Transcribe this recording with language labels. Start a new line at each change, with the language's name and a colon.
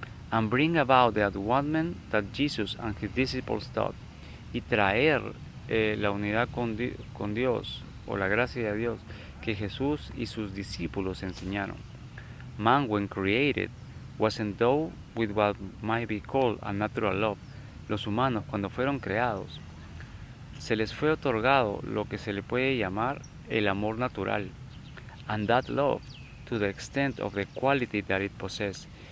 English: And bring about the advancement that Jesus and His disciples taught.
Spanish: Y traer la unidad con Dios, o la gracia de Dios, que Jesús y sus discípulos enseñaron.
English: Man, when created, was endowed with what might be called a natural love.
Spanish: Los humanos, cuando fueron creados, se les fue otorgado lo que se le puede llamar el amor natural.
English: And that love, to the extent of the quality that it possessed.